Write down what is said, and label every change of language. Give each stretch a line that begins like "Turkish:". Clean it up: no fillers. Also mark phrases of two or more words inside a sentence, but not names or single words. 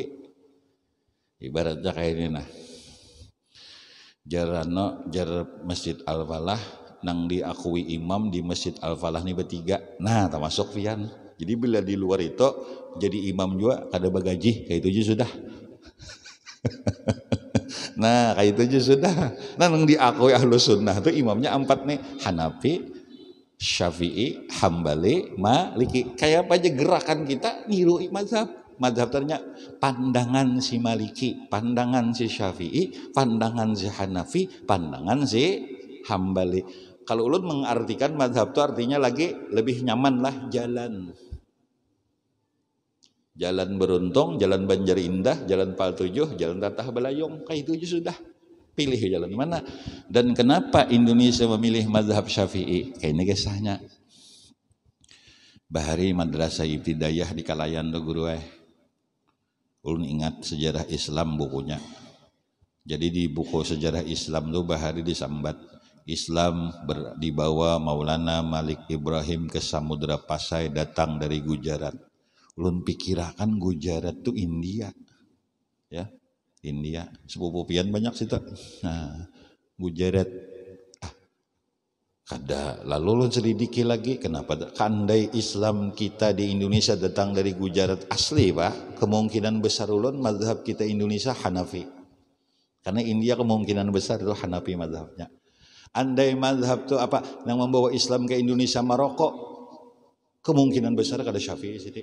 Banjar: Ibaratnya kayak ini nah. Jar Masjid Al-Falah nang diakui imam di Masjid Al-Falah ini bertiga. Nah, termasuk pian. Jadi bila di luar itu jadi imam juga kada bagaji, kayak itu aja sudah. Nah kayak itu aja sudah. Nah yang diakui Ahlus Sunnah itu imamnya 4 nih, Hanafi, Syafi'i, Hambali, Maliki. Kayak apa aja gerakan kita niru mazhab. Mazhab ternyata pandangan si Maliki, pandangan si Syafi'i, pandangan si Hanafi, pandangan si Hambali. Kalau ulun mengartikan mazhab itu artinya lagi lebih nyaman lah jalan. Jalan Beruntung, Jalan Banjar Indah, Jalan Pal 7, Jalan Tatah Belayong, kayak itu aja sudah. Pilih jalan mana. Dan kenapa Indonesia memilih mazhab Syafi'i? Kayak ini kisahnya. Bahari Madrasah Ibtidaiyah di Kalayan tuh guru ulun ingat sejarah Islam bukunya. Jadi di buku sejarah Islam tuh bahari disambat Islam dibawa Maulana Malik Ibrahim ke Samudra Pasai datang dari Gujarat. Ulun pikirakan Gujarat tuh India, ya India. Sepupu pian banyak sih tuh. Nah, Gujarat, kada. Lalu ulun selidiki lagi, kenapa? Kandai Islam kita di Indonesia datang dari Gujarat asli, pak. Kemungkinan besar ulun mazhab kita Indonesia Hanafi, karena India kemungkinan besar itu Hanafi mazhabnya. Andai mazhab tuh apa? Yang membawa Islam ke Indonesia Maroko, kemungkinan besar kada Syafi'i sih.